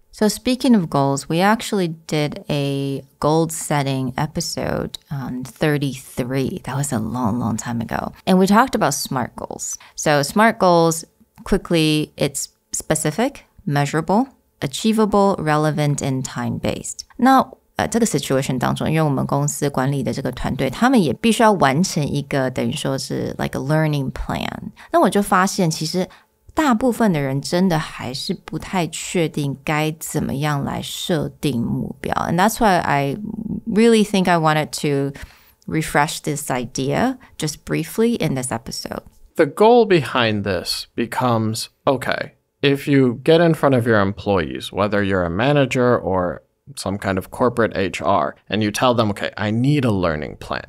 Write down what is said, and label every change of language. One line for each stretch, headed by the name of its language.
English: So speaking of goals, we actually did a goal setting episode on 33. That was a long, long time ago. And we talked about SMART goals. So SMART goals, quickly, it's specific, measurable, achievable, relevant, and time-based.
Chinese: 那这个 situation 当中，因为我们公司管理的这个团队，他们也必须要完成一个等于说是
English: like a learning plan。
Chinese: 那我就发现，其实大部分的人真的还是不太确定该怎么样来设定目标。
English: And that's why I really think I wanted to refresh this idea just briefly in this episode. The goal behind this becomes, okay, if you get in front of your employees, whether you're a manager or some kind of corporate HR, and you tell them, okay, I need a learning plan.